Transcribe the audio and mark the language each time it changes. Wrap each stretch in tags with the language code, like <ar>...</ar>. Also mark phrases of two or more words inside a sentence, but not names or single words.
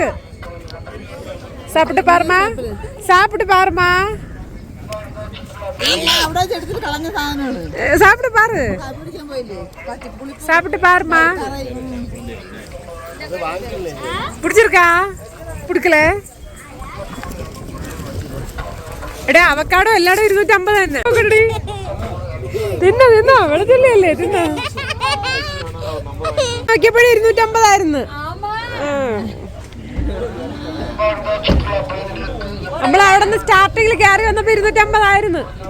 <ta>சாப்பிட்டு பாருமா, சாப்பிட்டு பாருமா, சாப்பிட்டு பாரு, சாப்பிட்டு பாருமா. பிடிச்சிருக்கா? பிடிக்கல?</ta> <ml>എടാ അവക്കാടോ എല്ലാടും 250 തന്നെ. തിന്നോ വെളുത്തുള്ളിയല്ലേ തിന്നോ. നോക്കിയപ്പോഴും 250 ആയിരുന്നു. നമ്മളവിടെ നിന്ന് സ്റ്റാർട്ടിങ്ങിൽ കയറി വന്നപ്പോ 250 ആയിരുന്നു.</ml>